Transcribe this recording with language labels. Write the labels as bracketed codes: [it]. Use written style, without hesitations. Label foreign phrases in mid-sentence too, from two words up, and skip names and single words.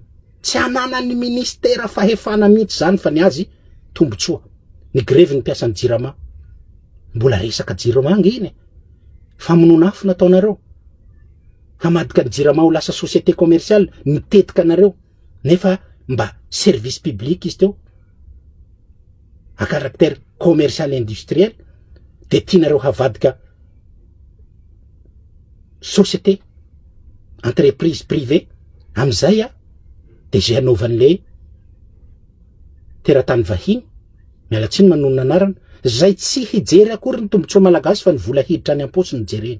[mg] Tsy anana ny ministera fahefana mihitsy zany fa ny azy tombotsoa. Ny grevy ny piasan'ny Jirama. Mbola resaka Jirama ngine. Famonoana afo nataonareo. Hamadika ny Jirama ho lasa [fr] société commerciale, [mg] mitetika nareo. Nefa mba [fr] service public [mg] izy teo. [fr] À caractère commercial industriel. [mg] De tianareo havadika société, [fr] entreprise privée. [mg] Amizay de zay anaovan'le teratany vahiny, mialatsiny manonona anarana, zay tsy hijery akory ny tombotsoa malagasy fa ny vola hiditra any am-posy ny jereny.